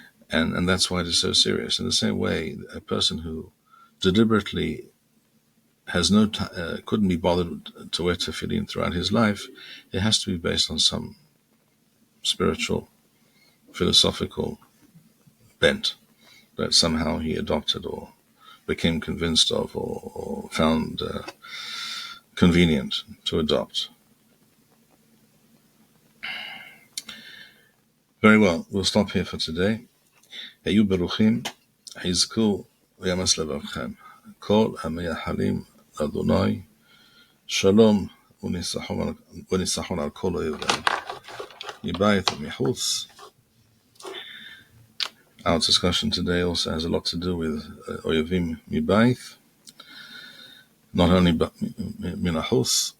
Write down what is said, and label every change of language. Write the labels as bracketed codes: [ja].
[en] And that's why it is so serious. In the same way, a person who deliberately has couldn't be bothered to wear tefillin throughout his life, it has to be based on some spiritual, philosophical bent that somehow he adopted or became convinced of or found convenient to adopt. Very well, we'll stop here for today. [he] היו ברוכים, חזקו ויאמץ לבבכם. כל המייחלים לאדוני, שלום וניצחון על כל אויביהם. מבית ומחוץ. [en] Our discussion today also has a lot to do with [he] oyevim mibayith, [en] not only [he] מן החוץ.